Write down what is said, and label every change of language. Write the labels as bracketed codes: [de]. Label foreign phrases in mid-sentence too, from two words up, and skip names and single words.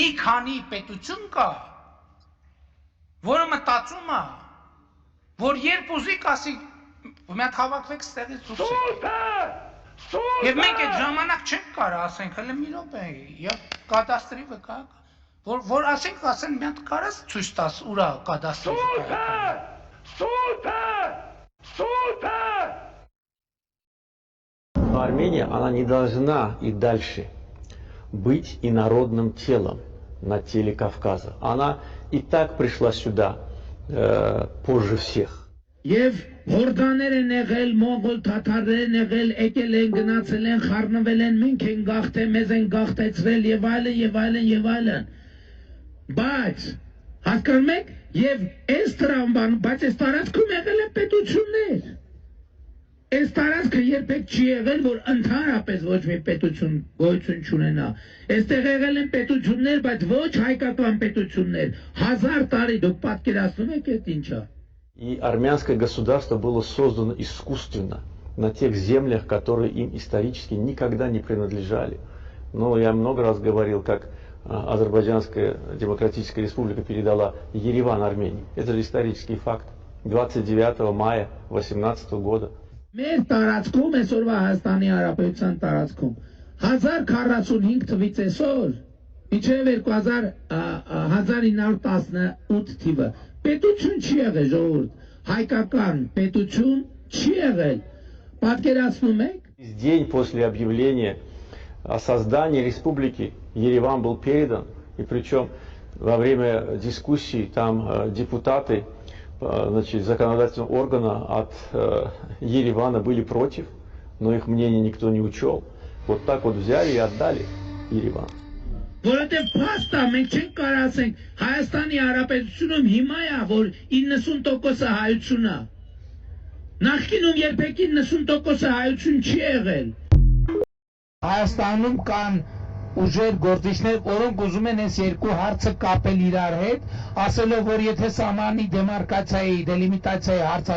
[hy] քանի պետություն կա, որը մտածում է, որ երբ ուզի կասի Մի հատ հավաքվեք ստեղից դուրս եկեք։ Եվ մենք այդ ժամանակ չենք կարող ասենք, հələ մի րոպե, եւ կադաստրի վկայական, որ ասեն մի հատ կարաս ցույց տաս ուրա կադաստրի վկայական։ Սուտ է։ [ru] Армения, она не должна и дальше быть инородным телом на теле Кавказа. Она и так пришла сюда позже всех. [hy] Եվ հորդաներ են եղել, մոնղոլ թաթարներ են եղել, եկել են, գնացել են, խառնվել են, մենք են գաղթել, մեզ են գաղթեցրել եւ այլն եւ այլն եւ այլն։ Բայց հասկանում եք, եւ այս տրամբան, բայց այս տարածքում եղել են պետություններ։ Այս տարածքը երբեք չի եղել, որ ընդհանրապես ոչ մի պետություն գոյություն չունենա։ Այստեղ եղել են պետություններ, բայց ոչ հայկական պետություններ։ 1000 տարի դուք պատկերացնում եք այդ ինչա։ [ru] И армянское государство было создано искусственно на тех землях, которые им исторически никогда не принадлежали. Но я много раз говорил, как Азербайджанская Демократическая Республика передала Ереван Армении. Это же исторический факт. 29 мая 18 года. [hy] Մեր տարածքում, այսօրվա Հայաստանի Հանրապետության տարածքում 1045 թվից այսօր մինչև 1918 թիվը պետություն չի եղել ժողովուրդ, հայկական պետություն չի եղել, պատկերացնում եք։ [ru] День после объявления о создании республики Ереван был передан, и причем во время дискуссий там депутаты значит, законодательного органа от Еревана были против, но их мнение никто не учел. Вот так вот взяли и отдали Ереван. [hy] Որովհետև փաստա մենք չենք կարող ասենք Հայաստանի Հանրապետությունում հիմա է, որ 90% հայություն է։ Նախկինում երբեք 90% հայություն չի եղել։ Հայաստանում կան ուժեր, գործիչներ, որոնք ուզում են այս երկու հարցը կապել իրար հետ, ասելով, որ եթե սահմանի դեմարկացիայի, դելիմիտացիայի հարցը